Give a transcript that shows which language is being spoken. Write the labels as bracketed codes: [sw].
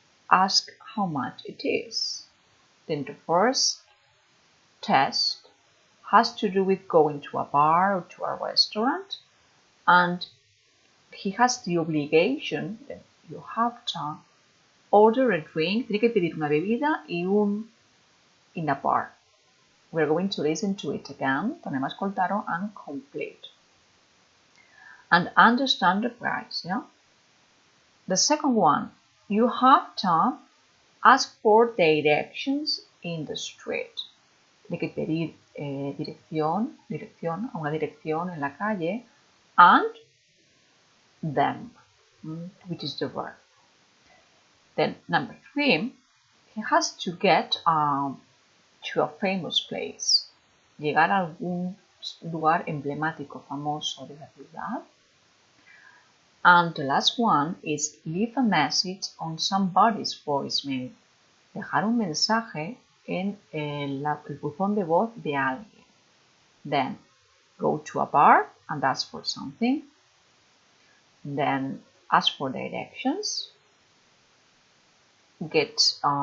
[en] Ask how much it is. Then the first test has to do with going to a bar or to a restaurant, and he has the obligation, then you have to order a drink, [es] tiene que pedir una bebida y [en] in a bar. We're going to listen to it again, [ca] tornem a escoltar-ho [en] and complete. And understand the price, yeah? The second one, you have to ask for directions in the street. [es] Tiene que pedir dirección, a una dirección en la calle, [en] and them, which is the verb. Then number 3, he has to get to a famous place. [es] Llegar a algún lugar emblemático, famoso de la ciudad. [en] And the last one is leave a message on somebody's voicemail. [es] Dejar un mensaje en el buzón de voz de alguien. [en] Then go to a bar and ask for something. Then ask for directions. Get